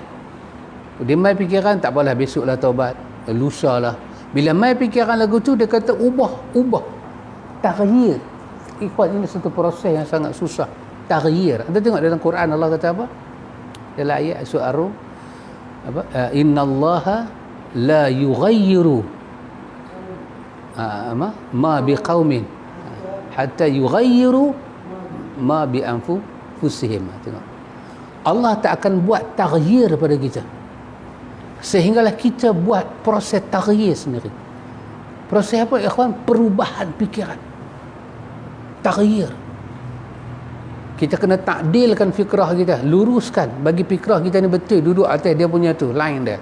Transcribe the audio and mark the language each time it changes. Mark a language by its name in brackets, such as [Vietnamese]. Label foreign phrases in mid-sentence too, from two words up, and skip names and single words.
[Malay] Dia mai fikiran tak apalah, besoklah taubat, lusa lah. Bila mai fikiran lagu tu dia kata ubah. Taghyir. Ikhwan, ini satu proses yang sangat susah. Taghyir. Anda tengok dalam Quran Allah kata apa? Dalam ayat surah Ar-Rum apa? [Arabic] إن الله لا يغير ما بقوم حتى يغيروا ما بأنفسهم. [Malay] Tengok. Allah tak akan buat taghyir pada kita sehinggalah kita buat proses taghyir sendiri. Proses apa ikhwan? Perubahan fikiran. Taghyir. Kita kena takdilkan fikrah kita, luruskan bagi fikrah kita ni betul, duduk atas dia punya tu, line dia.